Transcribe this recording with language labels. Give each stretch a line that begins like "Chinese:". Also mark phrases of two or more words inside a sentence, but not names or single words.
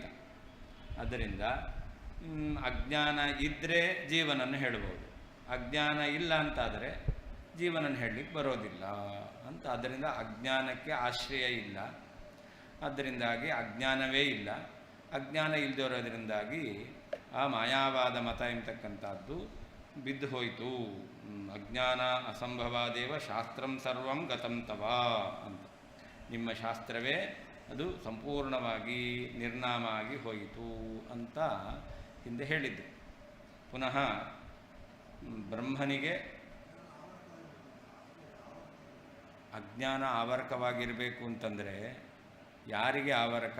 Kannada: ಆದ್ದರಿಂದ ಅಜ್ಞಾನ ಇದ್ದರೆ ಜೀವನನ್ನು ಹೇಳ್ಬೋದು, ಅಜ್ಞಾನ ಇಲ್ಲ ಅಂತಾದರೆ ಜೀವನನ್ನು ಹೇಳಲಿಕ್ಕೆ ಬರೋದಿಲ್ಲ ಅಂತ. ಆದ್ದರಿಂದ ಅಜ್ಞಾನಕ್ಕೆ ಆಶ್ರಯ ಇಲ್ಲ, ಅದರಿಂದಾಗಿ ಅಜ್ಞಾನವೇ ಇಲ್ಲ. ಅಜ್ಞಾನ ಇಲ್ಲದಿರೋದ್ರಿಂದಾಗಿ ಆ ಮಾಯಾವಾದ ಮತ ಎಂತಕ್ಕಂಥದ್ದು ಬಿದ್ದು ಹೋಯಿತು.
Sanskrit: ಅಜ್ಞಾನ ಅಸಂಭವಾದೇವ ಶಾಸ್ತ್ರಂ ಸರ್ವಂ ಗತಂ ತವ ಅಂತ.
Kannada: ನಿಮ್ಮ ಶಾಸ್ತ್ರವೇ ಅದು ಸಂಪೂರ್ಣವಾಗಿ ನಿರ್ನಾಮ ಆಗಿ ಹೋಯಿತು ಅಂತ ಹಿಂದೆ ಹೇಳಿದ್ದು. ಪುನಃ ಬ್ರಹ್ಮನಿಗೆ ಅಜ್ಞಾನ ಆವರಕವಾಗಿರಬೇಕು ಅಂತಂದರೆ ಯಾರಿಗೆ ಆವರಕ?